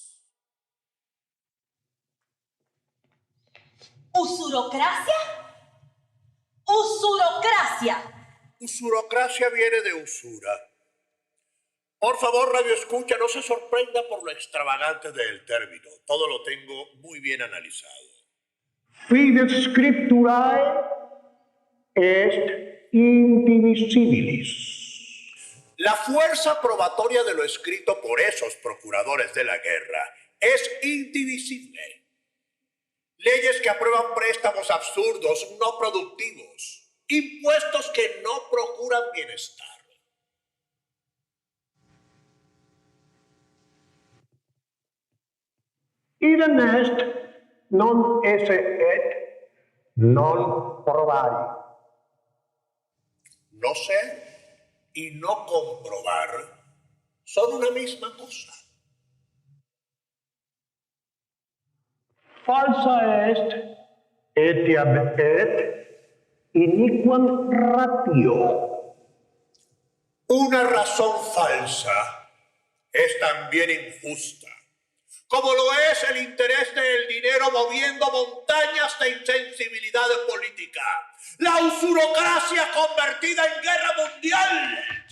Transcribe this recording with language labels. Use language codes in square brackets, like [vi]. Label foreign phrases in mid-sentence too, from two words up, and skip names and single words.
[es] ¿Usurocracia? ¡Usurocracia! Usurocracia viene de usura. Por favor, Radio Escucha, no se sorprenda por lo extravagante del término. Todo lo tengo muy bien analizado. [la] Fides scripturae est indivisibilis. [es] La fuerza probatoria de lo escrito por esos procuradores de la guerra es indivisible. Leyes que aprueban préstamos absurdos, no productivos. Impuestos que no procuran bienestar. [la] Idem est non esse et non provari. [es] No ser y no comprobar son una misma cosa. [la] Falsa est etiam et iniquam ratio. [es] Una razón falsa es también injusta, como lo es el interés del dinero moviendo montañas de insensibilidad política. La usurocracia convertida en guerra mundial.